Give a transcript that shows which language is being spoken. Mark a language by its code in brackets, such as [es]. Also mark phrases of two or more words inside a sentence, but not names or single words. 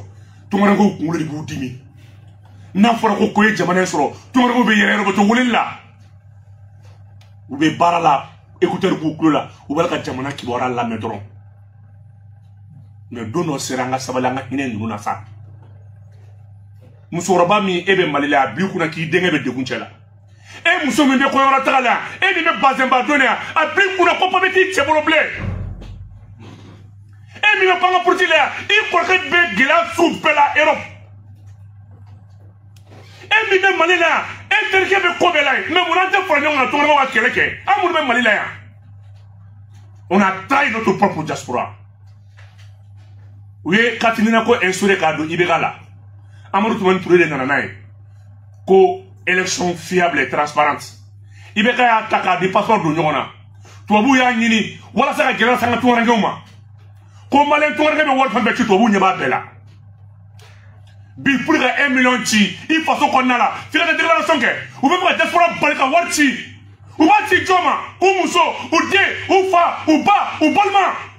[bm] Tunkarakaw kunkolo de b'u dimi n'a fɔra ko ye jamana sɔrɔ Tunkarakaw bɛ yɛrɛ yɛrɛ bɛ to weleli la u bɛ baara la écouteur b'u kulo la u b'a ka jamana kibaruya lamɛn dɔrɔn mais don dɔ sera an ka sabali an ka hinɛ ninnu na sa musokɔrɔba min e bɛ Mali la a b'i kunna k'i denkɛ bɛ degun cɛ la e muso min bɛ kɔɲɔyɔrɔ taga la e min bɛ bazɛnba dɔn yan a b'i kunna ko papier t'i cɛ bolo bilen e min bɛ banque politique la yan i kɔrɔkɛ bɛ gɛlɛya su bɛɛ la Europe e min bɛ Mali la yan e terikɛ bɛ ko bɛɛ la yen mais mun n'an tɛ fara ɲɔgɔn kan Tunkarakaw ka kɛlɛ kɛ an minnu bɛ Mali la yan [fr] on a trahi notre propre diaspora [bm] u ye Katimina ko instauré k'a don IBK la Amadou Toumani Touré de nana n'a ye ko [fr] élection fiable et transparente [bm] IBK y'a ta k'a di passeport don ɲɔgɔn na tubabuw y'a ɲini walasa ka gɛlɛya sanga Tunkarakaw ma ko maliyɛn Tunkarakɛ bɛ wari fɛn bɛɛ ci tubabuw ɲɛ b'a bɛɛ la bi pour ka 1 million ci i faso kɔnɔna la f'i ka taa déclaration kɛ u bɛ fɛ ka diaspora bali ka wari ci u b'a ci jɔn ma u muso u den u fa u ba u balima